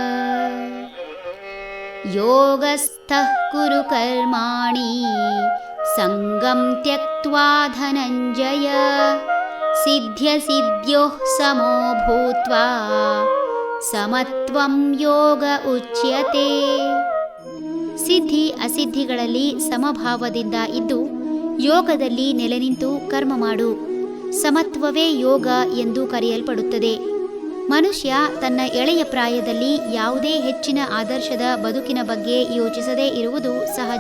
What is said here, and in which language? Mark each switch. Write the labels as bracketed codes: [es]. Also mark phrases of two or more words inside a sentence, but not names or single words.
[sa] ಯೋಗಸ್ಥಃ ಕುರು ಕರ್ಮಾಣಿ ಸಂಗಂ ತ್ಯಕ್ತ್ವಾ ಧನಂಜಯ. ಸಿದ್ಧ್ಯಸಿದ್ಯೋಃ ಸಮೋ ಭೂತ್ವಾ ಸಮತ್ವಂ ಯೋಗ ಉಚ್ಯತೆ. [kn] ಸಿದ್ಧಿ ಅಸಿದ್ಧಿಗಳಲ್ಲಿ ಸಮಭಾವದಿಂದ ಇದ್ದು ಯೋಗದಲ್ಲಿ ನೆಲೆನಿಂತು ಕರ್ಮ ಮಾಡು. ಸಮತ್ವವೇ ಯೋಗ ಎಂದು ಕರೆಯಲ್ಪಡುತ್ತದೆ. ಮನುಷ್ಯ ತನ್ನ ಎಳೆಯ ಪ್ರಾಯದಲ್ಲಿ ಯಾವುದೇ ಹೆಚ್ಚಿನ ಆದರ್ಶದ ಬದುಕಿನ ಬಗ್ಗೆ ಯೋಚಿಸದೇ ಇರುವುದು ಸಹಜ.